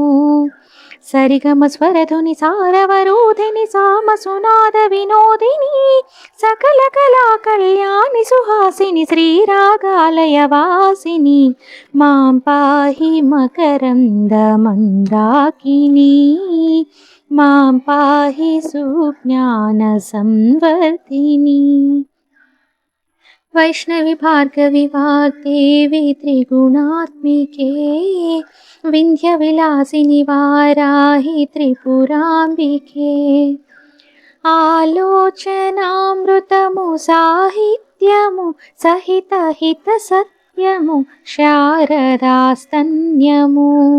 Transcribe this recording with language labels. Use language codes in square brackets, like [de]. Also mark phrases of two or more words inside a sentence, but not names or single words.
[sa] సరిగమ స్వరధుని సారవరోధిని సామసునాద వినోదిని సకల కళా కళ్యాణి సుహాసిని శ్రీరాగాలయ వాసిని। మాం పాహి మకరంద మందాకిని। మాం పాహి సుజ్ఞాన సంవర్ధిని। वैष्णवी भार्गवी वाग्देवी त्रिगुणात्मिके विन्ध्यविलासिनि वाराहि त्रिपुराम्बिके। [te] ఆలోచనామృతము సాహిత్యము సహిత హిత సత్యము శారదాస్తన్యము।